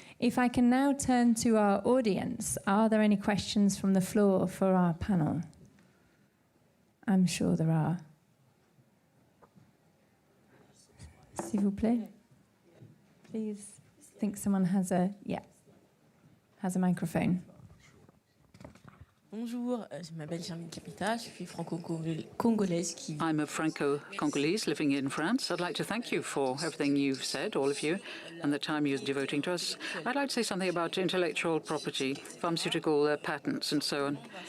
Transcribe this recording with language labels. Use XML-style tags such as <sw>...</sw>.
<en>If I can now turn to our audience, are there any questions from the floor for our panel? I'm sure there are.</en> <fr>S'il vous plaît.</fr> <en>Please. I think someone has a has a microphone.</en> <fr>Bonjour, je m'appelle Charline Capita, je suis franco-congolaise qui...</fr> <en>I'm a Franco-Congolese living in France. I'd like to thank you for everything you've said, all of you, and the time you're devoting to us. I'd like to say something about intellectual property, pharmaceutical patents, and so on.</en>